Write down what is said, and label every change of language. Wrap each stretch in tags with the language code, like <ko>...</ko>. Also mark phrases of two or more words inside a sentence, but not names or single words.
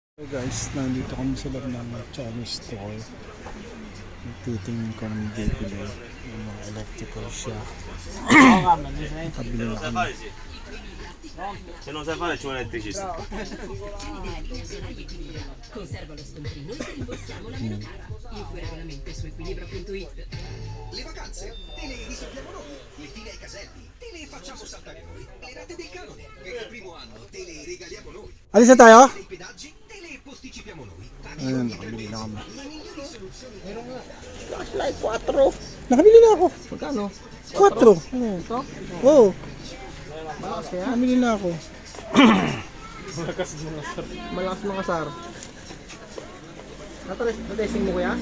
<tl>So guys, nandito kami sa loob ng Chinese store. Titingin ko ng bibili yung mga</tl> <en>electrical shock.</en> <tl>Nakabili na kami.</tl> <it>Se non sai fare ci vuole elettricista. Conserva lo scontrino e rimborsiamo la meno cara. Info e regolamento su equilibrio.it. Le vacanze te le risolviamo noi, le file ai caselli te le facciamo saltare noi, le rate del canone per il primo anno te le regaliamo noi,</it> <tl>Alis na tayo?</tl> <it>i pedaggi te le posticipiamo noi.</it> <tl>Ayun, nakabili na kami. Flashlight 4. Nakabili na ako. Magkano? 4. Ito? Oo. Malakas kaya? Nakabili na ako. Malakas mga sar. Natesting mo kuya?</tl>